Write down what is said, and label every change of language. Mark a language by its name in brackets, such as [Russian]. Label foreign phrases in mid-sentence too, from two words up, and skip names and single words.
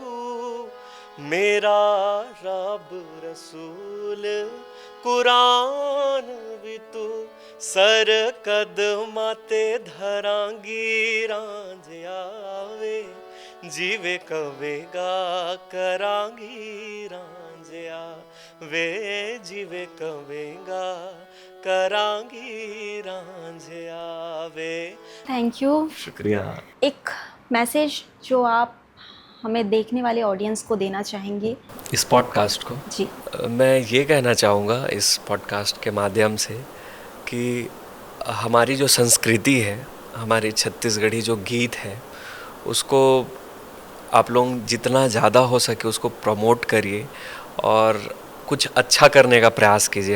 [Punjabi] ਮੇਰਾ ਰੱਬ ਰਸੂਲ ਕੁਰਾਨ ਵੀ ਤੂੰ, ਸਿਰ ਕਦਮਾਂ ਤੇ ਧਰਾਂਗੀ ਰਾਂਝ ਆਵੇ, ਜੀਵੇ ਕਵੇਗਾ ਕਰਾਂਗੀ ਰਾਂਝ ਆਵੇ, ਜੀਵੇ ਕਵੇਗਾ ਕਰਾਂਗੀ ਰਾਂਝ ਆਵੇ। [English] Thank you. [Hindi] शुक्रिया। एक मैसेज जो आप हमें देखने वाले ऑडियंस को देना चाहेंगे? इस पॉडकास्ट को जी। मैं ये कहना चाहूँगा इस पॉडकास्ट के माध्यम से कि हमारी जो संस्कृति है, हमारी छत्तीसगढ़ी जो गीत है, उसको आप लोग जितना ज़्यादा हो सके उसको प्रमोट करिए और कुछ अच्छा करने का प्रयास कीजिए।